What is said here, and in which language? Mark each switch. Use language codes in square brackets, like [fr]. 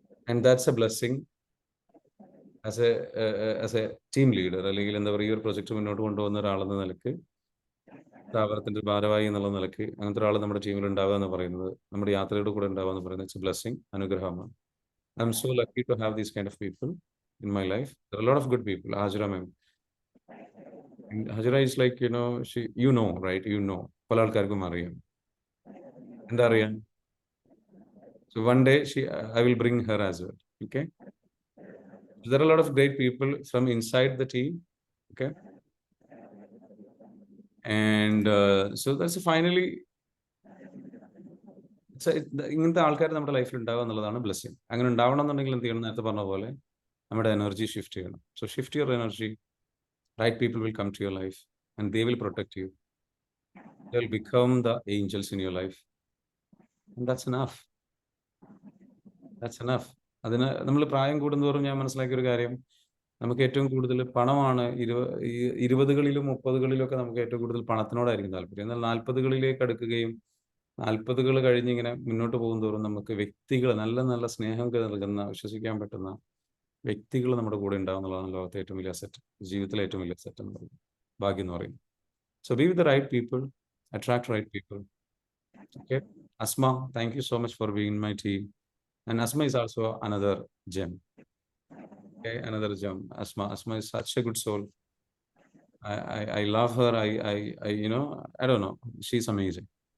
[en] and that's a blessing as a team leader, [ml] അല്ലെങ്കിൽ എന്താ പറയുക, ഈ ഒരു പ്രൊജക്ട് മുന്നോട്ട് കൊണ്ടുപോകുന്ന ഒരാളെന്ന നിലക്ക്, സ്ഥാപനത്തിന്റെ ഭാരവാഹി എന്നുള്ള നിലക്ക് അങ്ങനത്തെ ഒരാൾ നമ്മുടെ ടീമിൽ ഉണ്ടാവുക എന്ന് പറയുന്നത്, നമ്മുടെ യാത്രയുടെ കൂടെ ഉണ്ടാവുക എന്ന് പറയുന്നത് [en] it's a blessing, [ml] അനുഗ്രഹമാണ്. [en] I am so lucky to have these kind of people in my life. There are a lot of good people. Hajra ma'am. Hajra is like, she, right? [ml] പല ആൾക്കാർക്കും അറിയാം. എന്താ അറിയാം? [en] So one day I will bring her as well. Okay? So there are a lot of great people from inside the team. Okay? And so that's finally, [ml] ഇങ്ങനത്തെ ആൾക്കാർ നമ്മുടെ ലൈഫിൽ ഉണ്ടാവുക എന്നുള്ളതാണ് ബ്ലെസ്സിങ്. അങ്ങനെ ഉണ്ടാവണം എന്നുണ്ടെങ്കിൽ എന്ത് ചെയ്യണം? നേരത്തെ പറഞ്ഞ പോലെ നമ്മുടെ എനർജി ഷിഫ്റ്റ് ചെയ്യണം. [en] So shift your energy. Right people will come to your life and they will protect you. They will become the angels in your life. And that's enough. That's enough. [ml] അതിന് നമ്മൾ പ്രായം കൂടുന്തോറും ഞാൻ മനസ്സിലാക്കിയ ഒരു കാര്യം, നമുക്ക് ഏറ്റവും കൂടുതൽ പണമാണ് 20കളിലും 30കളിലൊക്കെ നമുക്ക് ഏറ്റവും കൂടുതൽ പണത്തിനോടായിരിക്കും താല്പര്യം. എന്നാൽ 40കളിലേക്ക് അടുക്കുകയും 40കൾ കഴിഞ്ഞിങ്ങനെ മുന്നോട്ട് പോകും തോറും നമുക്ക് വ്യക്തികൾ, നല്ല നല്ല സ്നേഹം നൽകുന്ന, വിശ്വസിക്കാൻ പറ്റുന്ന വ്യക്തികൾ നമ്മുടെ കൂടെ ഉണ്ടാവും എന്നുള്ളതാണ് ലോകത്തെ ഏറ്റവും വലിയ അസറ്റ്, ജീവിതത്തിലെ ഏറ്റവും വലിയ അസറ്റ് എന്ന് പറയുന്നത്, ഭാഗ്യം എന്ന് പറയുന്നത്. [en] So be with the right people, attract right people. Okay, Asma, thank you so much for being in my team. And Asma is also another gem. Okay, another gem. Asma is such a good soul. I love her. I I don't know, she's amazing.